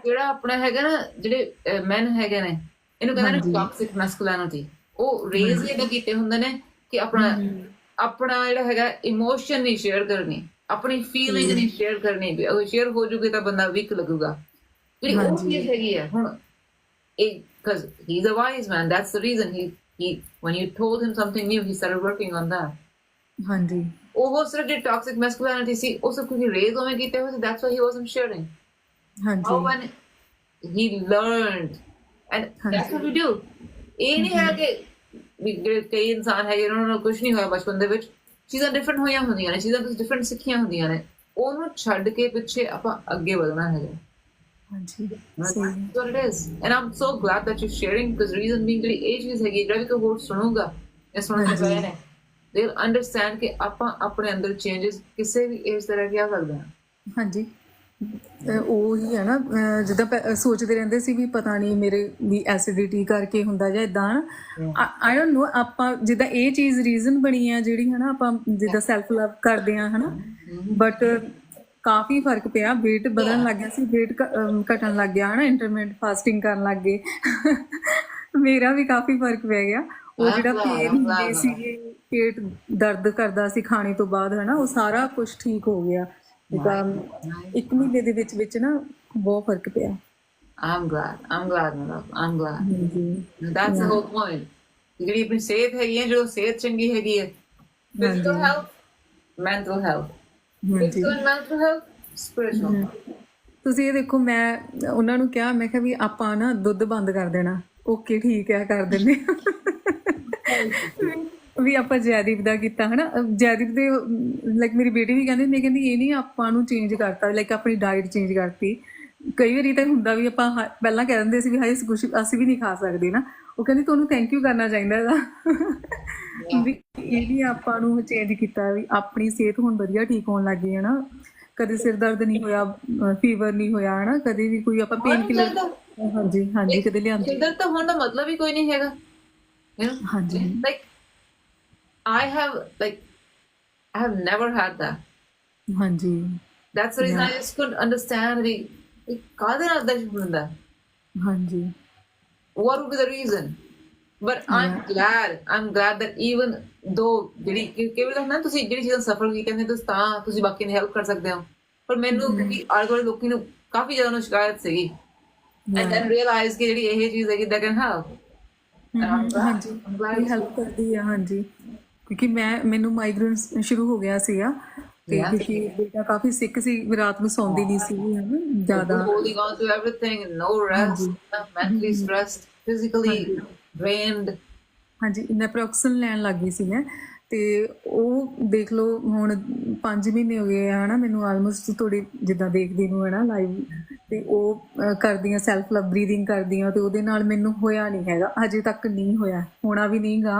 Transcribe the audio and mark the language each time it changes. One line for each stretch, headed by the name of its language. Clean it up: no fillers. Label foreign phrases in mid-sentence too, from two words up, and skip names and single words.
Punjabi: ਜਿਹੜਾ ਆਪਣਾ ਹੈਗਾ ਨਾ, ਜਿਹੜੇ ਮੈਨ ਹੈਗੇ ਨੇ, ਇਹਨੂੰ ਕਹਿੰਦੇ ਨੇ
English: toxic masculinity.
Punjabi: ਉਹ ਰੇਜ਼ ਹੀ ਏਦਾਂ ਕੀਤੇ ਹੁੰਦੇ ਨੇ ਕਿ ਆਪਣਾ ਜਿਹੜਾ ਹੈਗਾ ਇਮੋਸ਼ਨ ਨਹੀਂ ਸ਼ੇਅਰ ਕਰਨੀ, ਆਪਣੀ ਫੀਲਿੰਗ ਨਹੀਂ ਸ਼ੇਅਰ ਕਰਨੀ, ਵੀ ਉਹ ਸ਼ੇਅਰ ਹੋ ਜੂਗੀ ਤਾਂ ਬੰਦਾ ਵੀਕ ਲੱਗੂਗਾ। ਜਿਹੜੀ ਉਹ ਚੀਜ਼ ਹੈਗੀ ਹੈ ਹੁਣ,
English: because he's a wise man, that's the reason he when you told him something new, he started working on that.
Punjabi: ਹਾਂਜੀ ਉਹ ਸਿਰਫ ਜਿਹੜੀ
English: toxic masculinity
Punjabi: ਸੀ, ਉਹ ਸਿਰਫ ਕਿਉਂਕਿ ਰੇਜ਼ ਉਵੇਂ ਕੀਤੇ ਹੋਏ ਸੀ,
English: that's why he wasn't sharing.
Punjabi: ਹਾਂਜੀ
English: How when he learned, and that's what we do.
Punjabi: ਇਹ ਨਹੀਂ ਹੈ ਕਿ ਜਿਹੜੇ ਕਈ ਇਨਸਾਨ ਹੈਗੇ ਉਹਨਾਂ ਨੂੰ ਕੁਝ ਨਹੀਂ ਹੋਇਆ ਬਚਪਨ ਦੇ ਵਿੱਚ, ਚੀਜ਼ਾਂ ਡਿਫਰੈਂਟ ਹੋਈਆਂ ਹੁੰਦੀਆਂ ਨੇ, ਚੀਜ਼ਾਂ ਤੁਸੀਂ ਡਿਫਰੈਂਟ ਸਿੱਖੀਆਂ ਹੁੰਦੀਆਂ ਨੇ, ਉਹਨੂੰ ਛੱਡ ਕੇ ਪਿੱਛੇ ਆਪਾਂ ਅੱਗੇ ਵਧਣਾ ਹੈਗਾ। ਹਾਂਜੀ
English: That's what it is. And I'm so glad that you're sharing, because reason being
Punjabi: ਜਿਹੜੀ ਇਹ ਚੀਜ਼ ਹੈਗੀ, ਜਿਹੜਾ ਵੀ ਕੋਈ ਹੋਰ ਸੁਣੂਗਾ ਜਾਂ ਸੁਣਨ ਦੇ ਪਏ ਨੇ,
English: they'll understand
Punjabi: ਕਿ ਆਪਾਂ ਆਪਣੇ ਅੰਦਰ ਚੇਂਜਸ ਕਿਸੇ ਵੀ ਏਜ ਤੇ ਰਹਿ ਕੇ ਆ ਸਕਦੇ ਹਾਂ। ਹਾਂਜੀ ਉਹੀ ਹੈ ਨਾ, ਜਿੱਦਾਂ ਸੋਚਦੇ ਰਹਿੰਦੇ ਸੀ ਵੀ ਪਤਾ ਨਹੀਂ ਮੇਰੇ ਵੀ ਐਸਿਡਿਟੀ ਕਰਕੇ ਹੁੰਦਾ ਜਾਂ ਇੱਦਾਂ
English: I don't know,
Punjabi: ਆਪਾਂ ਜਿੱਦਾਂ ਇਹ ਚੀਜ਼ ਰੀਜ਼ਨ ਬਣੀ ਆ ਜਿਹੜੀ ਹੈ ਨਾ, ਆਪਾਂ ਜਿੱਦਾਂ
English: self love
Punjabi: ਕਰਦੇ ਹਾਂ ਹੈ ਨਾ, ਬਟ ਕਾਫੀ ਫਰਕ ਪਿਆ। ਵੇਟ ਵਧਣ ਲੱਗ ਗਿਆ ਸੀ, ਵੇਟ ਘਟਣ ਲੱਗ ਗਿਆ ਹੈ ਨਾ,
English: intermittent fasting
Punjabi: ਕਰਨ ਲੱਗ ਗਏ, ਮੇਰਾ ਵੀ ਕਾਫੀ ਫਰਕ ਪੈ ਗਿਆ। ਉਹ ਜਿਹੜਾ ਪੇਨ ਹੁੰਦੇ ਸੀਗੇ, ਪੇਟ ਦਰਦ ਕਰਦਾ ਸੀ ਖਾਣੇ ਤੋਂ ਬਾਅਦ ਹੈ ਨਾ, ਉਹ ਸਾਰਾ ਕੁਝ ਠੀਕ ਹੋ ਗਿਆ। ਜਿੱਦਾਂ 1 ਮਹੀਨੇ ਦੇ ਵਿੱਚ ਨਾ ਬਹੁਤ ਫਰਕ ਪਿਆ।
English: I'm glad, Manav. I'm glad. That's the whole point.
Punjabi: ਜਿਹੜੀ ਆਪਣੀ ਸਿਹਤ ਹੈਗੀ ਹੈ, ਜਦੋਂ ਸਿਹਤ ਚੰਗੀ ਹੈਗੀ ਹੈ,
English: physical health, mental health, physical and mental health, spiritual health.
Punjabi: ਤੁਸੀਂ ਇਹ ਦੇਖੋ, ਮੈਂ ਉਹਨਾਂ ਨੂੰ ਕਿਹਾ, ਮੈਂ ਕਿਹਾ ਵੀ ਆਪਾਂ ਨਾ ਦੁੱਧ ਬੰਦ ਕਰ ਦੇਣਾ। ਓਕੇ ਠੀਕ ਹੈ, ਕਰ ਦਿੰਦੇ ਵੀ ਆਪਾਂ ਜੈਦੀਪ ਦਾ ਕੀਤਾ ਹੈ ਨਾ। ਜੈਦੀਪ ਦੇ ਲਾਈਕ ਮੇਰੀ ਬੇਟੀ ਵੀ ਕਹਿੰਦੀ ਇਹ ਨਹੀਂ ਆਪਾਂ ਨੂੰ ਚੇਂਜ ਕਰਤਾ, ਲਾਈਕ ਆਪਣੀ ਡਾਇਟ ਚੇਂਜ ਕਰਤੀ। ਕਈ ਵਾਰੀ ਤਾਂ ਹੁੰਦਾ ਵੀ ਆਪਾਂ ਪਹਿਲਾਂ ਕਹਿ ਦਿੰਦੇ ਸੀ ਵੀ ਹਾਏ ਕੁਛ ਅਸੀਂ ਵੀ ਨਹੀਂ ਖਾ ਸਕਦੇ ਨਾ, ਉਹ ਕਹਿੰਦੀ ਤੁਹਾਨੂੰ
English: thank you
Punjabi: ਕਰਨਾ ਚਾਹੀਦਾ ਇਹਦਾ, ਵੀ ਇਹ ਵੀ ਆਪਾਂ ਨੂੰ ਚੇਂਜ ਕੀਤਾ, ਵੀ ਆਪਣੀ ਸਿਹਤ ਹੁਣ ਵਧੀਆ ਠੀਕ ਹੋਣ ਲੱਗ ਗਈ ਹੈ ਨਾ। ਕਦੇ ਸਿਰ ਦਰਦ ਨਹੀਂ ਹੋਇਆ, ਫੀਵਰ ਨਹੀਂ ਹੋਇਆ ਹੈ ਨਾ, ਕਦੇ ਵੀ ਕੋਈ ਆਪਾਂ
English: pain killer
Punjabi: ਹਾਂਜੀ ਹਾਂਜੀ ਕਦੇ ਲਿਆਂਦੀ ਸਿਰਦਰਦ ਤਾਂ ਹੋਣ ਦਾ ਮਤਲਬ ਹੀ ਕੋਈ ਨਹੀਂ ਹੈਗਾ,
English: you know,
Punjabi: ਹਾਂਜੀ
English: like I have never had that.
Punjabi: ਹਾਂਜੀ
English: That's the reason I Yeah. just couldn't understand
Punjabi: ਵੀ ਕਾਹਦੇ ਨਾਲ ਦਾ ਹੁੰਦਾ, ਹਾਂਜੀ
English: what would be the reason? But I'm glad that even though
Punjabi: ਜਿਹੜੀ ਕਿ ਵੀ ਨਾ ਤੁਸੀਂ ਜਿਹੜੀ ਚੀਜ਼ਾਂ ਸਫਲ ਕੀਤੀਆਂ ਨੇ ਤੁਸੀਂ ਤਾਂ ਤੁਸੀਂ ਬਾਕੀ ਦੀ ਹੈਲਪ ਕਰ ਸਕਦੇ ਹੋ, ਪਰ ਮੈਨੂੰ ਕਿਉਂਕਿ ਆਲੇ ਦੁਆਲੇ ਲੋਕੀ ਨੂੰ ਕਾਫੀ ਜ਼ਿਆਦਾ ਨੂੰ ਸ਼ਿਕਾਇਤ ਸੀਗੀ,
English: and then realize
Punjabi: ਕਿ ਜਿਹੜੀ ਇਹ ਚੀਜ਼ ਹੈਗੀ
English: that can help. And I'm glad.
Punjabi: ਹਾਂਜੀ
English: I'm glad
Punjabi: ਇਹ
English: it's
Punjabi: ਹੈਲਪ ਕਰਦੀ ਆ ਹਾਂਜੀ ਕਿਉਂਕਿ ਮੈਨੂੰ ਮਾਈਗ੍ਰੇਨ ਸ਼ੁਰੂ ਹੋ ਗਿਆ ਸੀਗਾ ਤੇ
English: Yeah.
Punjabi: ਕਿਉਂਕਿ ਬੇਟਾ ਕਾਫੀ ਸਿੱਕ ਸੀ ਰਾਤ ਨੂੰ ਸੌਂਦੀ ਨਹੀਂ ਸੀ ਹਨਾ ਜ਼ਿਆਦਾ
English: holding on to everything, no rest, mentally stressed, physically drained.
Punjabi: ਹਾਂਜੀ ਨੈਪਰੋਕਸਨ ਲੈਣ ਲੱਗ ਗਈ ਸੀ ਮੈਂ ਤੇ ਉਹ ਦੇਖ ਲਓ ਹੁਣ 5 ਮਹੀਨੇ ਹੋ ਗਏ ਆ ਹਨਾ ਮੈਨੂੰ ਆਲਮੋਸਟ ਥੋੜੀ ਜਿੱਦਾਂ ਦੇਖਦੀ ਨੂੰ ਹੈ ਨਾ ਲਾਈਵ ਤੇ ਉਹ ਕਰਦੀਆਂ
English: self love breathing
Punjabi: ਕਰਦੀਆਂ ਤੇ ਉਹਦੇ ਨਾਲ ਮੈਨੂੰ ਹੋਇਆ ਨਹੀਂ ਹੈਗਾ ਹਜੇ ਤੱਕ ਨਹੀਂ ਹੋਇਆ ਹੋਣਾ ਵੀ ਨਹੀਂ ਗਾ